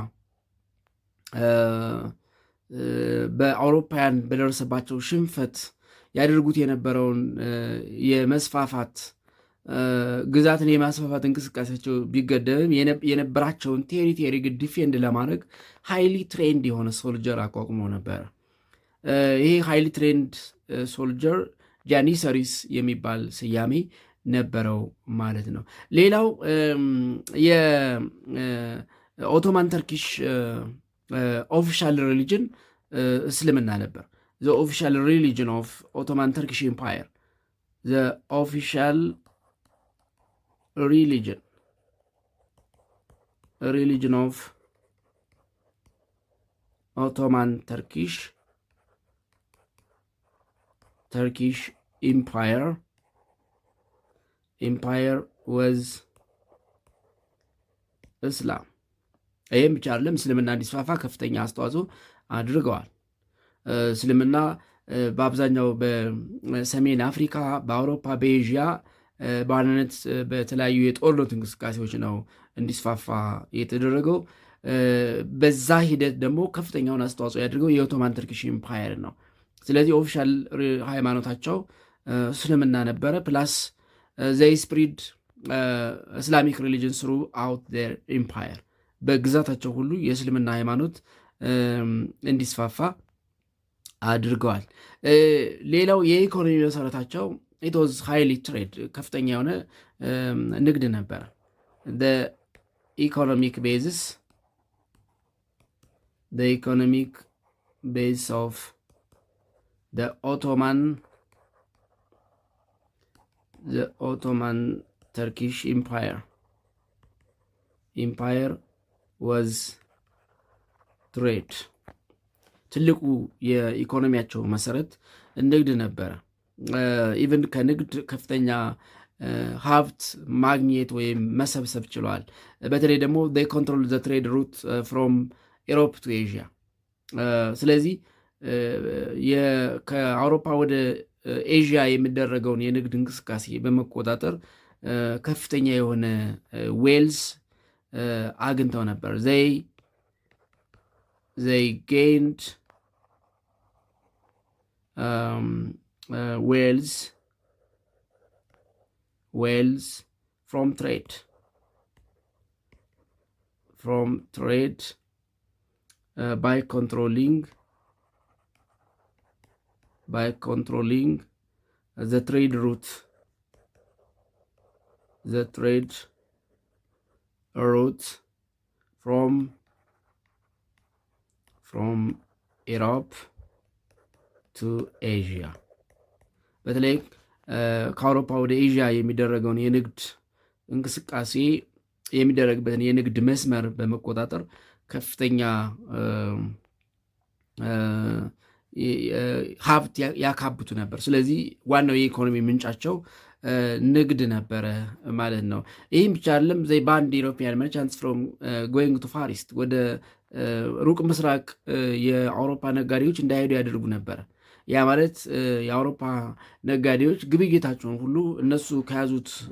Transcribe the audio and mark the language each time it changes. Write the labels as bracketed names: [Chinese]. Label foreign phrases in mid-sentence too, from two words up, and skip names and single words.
[Amharic] በአውሮፓውያን በደረሰባቸው ሽንፈት ያደርጉት የነበረውን የመስፋፋት ግዛትን የማስፋፋት እንቅስቃሴያቸው ቢገደብም የነበራቸውን [English] territory defend [Amharic] ለማድረግ [English] highly trained [Amharic] የሆነ ሶልጀር አቋቁሞ ነበር። ይሄ [English] highly trained soldier [Amharic] ጃኒሰሪስ የሚባል ስያሜ ነበረው ማለት ነው። ሌላው [English] የኦቶማን Turkish official religion [Amharic] እስልምና ነበር። [English] the official religion of Ottoman Turkish empire the official religion of Ottoman Turkish empire was [Amharic] Islam። ይህም ብቻ አይደለም፣ እስልምና እንዲስፋፋ ከፍተኛ አስተዋጽኦ አድርገዋል። እስልምና በአብዛኛው በሰሜን አፍሪካ፣ በአውሮፓ፣ በኤዥያ በዋናነት በተለያዩ የጦርነት እንቅስቃሴዎች ነው እንዲስፋፋ የተደረገው። በዛ ሂደት ደግሞ ከፍተኛውን አስተዋጽኦ ያደርገው የኦቶማን ተርኪሽ ኤምፓየር ነው። ስለዚህ ኦፊሻል ሃይማኖታቸው እስልምና ነበረ። [English] plus they spread Islamic religion throughout their empire፣ [Amharic] በግዛታቸው ሁሉ የእስልምና ሃይማኖት እንዲስፋፋ አድርገዋል። ሌላው የኢኮኖሚ መሰረታቸው [English] it was highly trade፣ [Amharic] ከፍተኛ የሆነ ንግድ ነበረ። [English] the economic base of the Ottoman Turkish empire was trade። ትልቁ [Amharic] የኢኮኖሚያቸው መሰረት ንግድ ነበረ። ኢቨን ከንግድ ከፍተኛ ሀብት ማግኘት ወይም መሰብሰብ ችለዋል። በተለይ ደግሞ [English] they control the trade route from Europe to Asia። [Amharic] ስለዚህ ከአውሮፓ ወደ ኤዥያ የሚደረገውን የንግድ እንቅስቃሴ በመቆጣጠር ከፍተኛ የሆነ ዌልዝ አግኝተው ነበር። [English] they gained wealth from trade by controlling the trade route from Europe to Asia። [Amharic] በተለይ ከአውሮፓ ወደ ኤዥያ የሚደረገውን የንግድ እንቅስቃሴ የሚደረግበትን የንግድ መስመር በመቆጣጠር ከፍተኛ ሀብት ያካብቱ ነበር። ስለዚህ ዋናው የኢኮኖሚ ምንጫቸው ንግድ ነበረ ማለት ነው። ይህም ብቻ አይደለም። [English] they banned European merchants from going to far east፣ [Amharic] ወደ ሩቅ ምስራቅ የአውሮፓ ነጋዴዎች እንዳይሄዱ ያደርጉ ነበረ። ያ ማለት የአውሮፓ ነጋዴዎች ግብይታቸውን ሁሉ እነሱ ከያዙት